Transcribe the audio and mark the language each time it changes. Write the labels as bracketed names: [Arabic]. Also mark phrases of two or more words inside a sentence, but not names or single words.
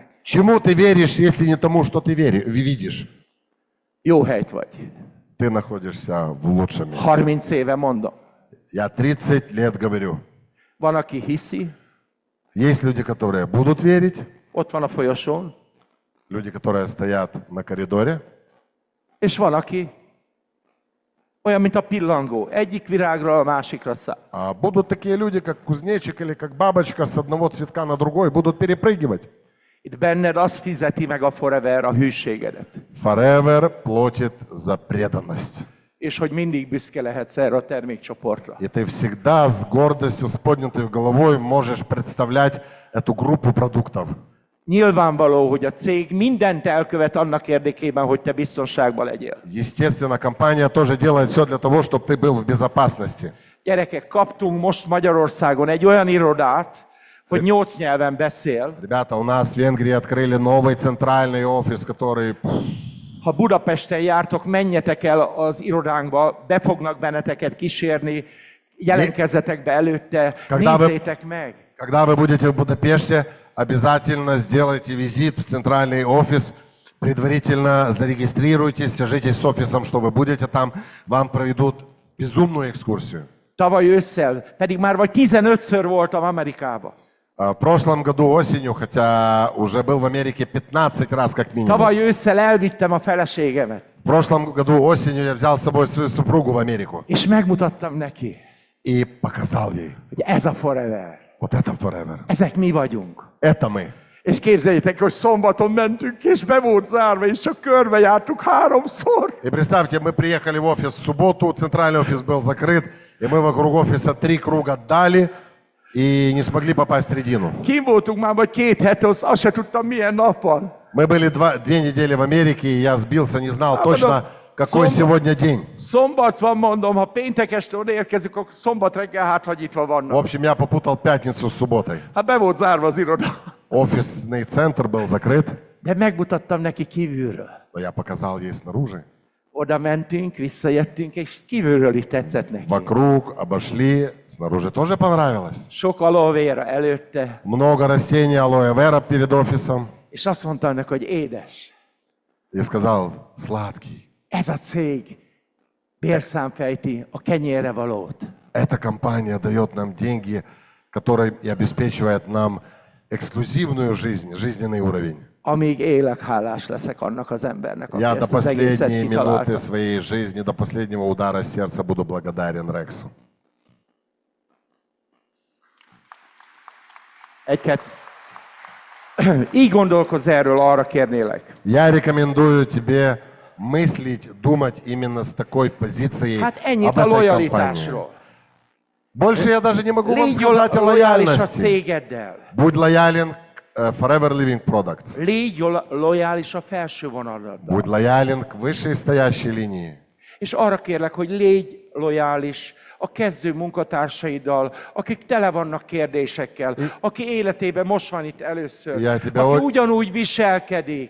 [Russian] Чему ты веришь, если не тому, что ты видишь? [Hungarian] Jó helyt vagy. [Russian] Ты находишься в лучшем месте. [Hungarian] 30 éve mondom. [Russian] Я 30 лет говорю. [Hungarian] Van, aki hiszi, [Russian] Есть люди, которые будут верить, [Hungarian] ott van a folyosón, [Russian] люди, которые стоят на коридоре, [Hungarian] és van, aki olyan, mint a pillangó. Egyik virágról a másikra száll. [Russian] а будут такие люди, как кузнечик или как бабочка с одного цветка на другой, будут перепрыгивать. [Hungarian] Itt benned azt fizeti meg a Forever a hűségedet. [Russian] Forever платит за преданность. [Hungarian] És hogy mindig büszke lehetsz erre a termékcsoportra. [Russian] И ты всегда с гордостью, с поднятой головой можешь представлять эту группу продуктов. [Hungarian] Nyilvánvaló, hogy a cég mindent elkövet annak érdekében, hogy te biztonságban legyél. [Russian] Естественно, компания тоже делает все для того, чтобы ты был в безопасности. [Hungarian] Gyerekek, kaptunk most Magyarországon egy olyan irodát, hogy 8 nyelven beszél. [Russian] Ребята, у нас в Венгрии открыли новый центральный офис, который... [Hungarian] Ha Budapesten jártok, menjetek el az irodánkba, be fognak benneteket kísérni, jelentkezzetek be előtte, nézzétek meg. [Russian] Когда вы будете в Будапеште, обязательно сделайте визит в центральный офис, предварительно зарегистрируйтесь, свяжитесь с офисом, что вы будете там, вам проведут безумную экскурсию. [Hungarian] Tavaly ősszel, pedig már vagy 15-ször voltam Amerikában. [Russian] В прошлом году осенью, хотя уже был в Америке 15 раз как минимум. [Hungarian] Tavaly ősszel elvittem a feleségemet. [Russian] В прошлом году осенью я взял с собой свою супругу в Америку [Hungarian] És megmutattam neki, [Russian] и показал ей. [Hungarian] hogy ez a Forever. [Russian] Вот это Forever. [Hungarian] Ezek mi vagyunk. [Russian] Это мы. [Hungarian] És képzeljétek, hogy szombaton mentünk, és be volt zárva, és csak körbejártuk 3-szor. [Russian] И представьте, мы приехали в офис в субботу, центральный офис был закрыт, и мы вокруг офиса 3 круга дали и не смогли попасть в середину. [Hungarian] Kim voltunk már vagy 2 hete, azt se tudtam milyen nap van. [Russian] Мы были 2 недели в Америке, и я сбился, не знал точно, какой сегодня день. [Hungarian] Szombat van, mondom, ha péntek este odaérkezünk, akkor szombat reggel hátragyítva [Russian] В [Hungarian] vannak. [Russian] общем, я попутал пятницу с субботой. [Hungarian] Hát be volt zárva az iroda. [Russian] Офисный центр был закрыт, [Hungarian] De megmutattam neki kívülről. [Russian] но я показал ей снаружи. [Hungarian] Oda mentünk, visszajöttünk, és kívülről is tetszett neki. [Russian] Вокруг обошли, снаружи тоже понравилось. [Hungarian] Sok aloe vera előtte, [Russian] Много растений, алоэ вера перед офисом. [Hungarian] és azt mondtam neki, hogy édes, [Russian] И сказал, сладкий. [Hungarian] ez a cég bérszámfejti a kenyérre valót. [Russian] Эта компания дает нам деньги, которые и обеспечивает нам эксклюзивную жизнь, жизненный уровень. [Hungarian] Amíg élek, hálás leszek annak az embernek, aki [Russian] Я до [Hungarian] ezt az egészet [Russian] последней [Hungarian] kitalálta. [Russian] минуты своей жизни, до последнего удара сердца буду благодарен Рексу. [Hungarian] Így gondolkozz erről, arra kérnélek. [Russian] Я рекомендую тебе мыслить, думать именно с такой позицией [Hungarian] Hát [Russian] об [Hungarian] ennyit a [Russian] этой компании. [Hungarian] lojalitásról. [Russian] Больше я даже не могу вам [Hungarian] Légy [Russian] сказать о [Hungarian] lojális a [Russian] лояльности. [Hungarian] cégeddel. [Russian] Будь лоялен к Forever Living Products. [Hungarian] Légy lojális a felső vonaladdal. [Russian] Будь лоялен к высшей стоящей линии. [Hungarian] És arra kérlek, hogy légy lojális a kezdő munkatársaiddal, akik tele vannak kérdésekkel, aki életében most van itt először, aki ugyanúgy viselkedik.